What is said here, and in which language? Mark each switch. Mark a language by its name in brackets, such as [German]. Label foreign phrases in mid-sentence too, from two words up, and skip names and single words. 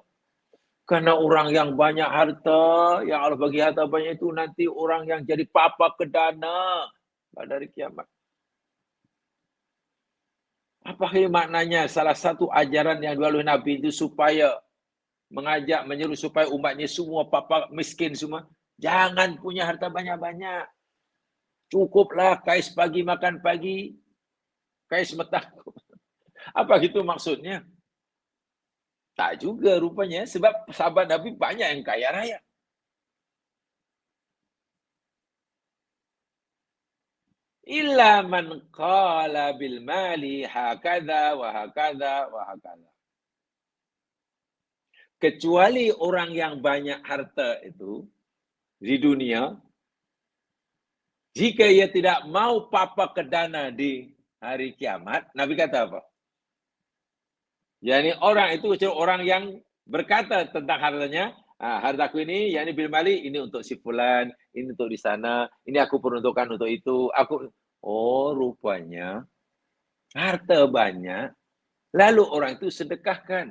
[Malay] Karena orang yang banyak harta, yang Allah bagi harta banyak itu nanti orang yang jadi papa kedana pada hari kiamat. Apa maknanya? Salah satu ajaran yang dilalui Nabi itu supaya mengajak, menyeru supaya umatnya semua papa miskin semua. Jangan punya harta banyak-banyak. Cukuplah kais pagi makan pagi, kais petang. Apa gitu maksudnya? Tak juga rupanya, sebab sahabat Nabi banyak yang kaya raya. [Arabic] إلا من قال بالمال هكذا وهكذا وهكذا. [Malay] Kecuali orang yang banyak harta itu di dunia, jika ia tidak mau papa kedana di hari kiamat, Nabi kata apa? Yani orang itu orang yang berkata tentang hartanya, hartaku ini, yakni [Arabic] بالمال, [Malay] ini untuk si fulan, ini untuk di sana, ini aku peruntukkan untuk itu, rupanya harta banyak, lalu orang itu sedekahkan.